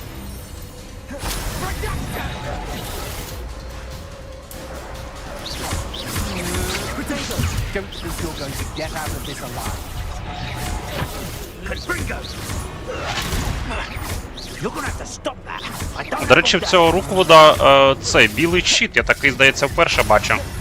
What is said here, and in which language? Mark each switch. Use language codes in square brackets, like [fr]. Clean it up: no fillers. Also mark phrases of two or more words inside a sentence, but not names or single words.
[en] Potato, don't think you're going to get out of this alive. Confringo! You're gonna have to stop that. [uk] До речі, в цього Руквуда цей білий щит, я такий, здається, вперше бачу.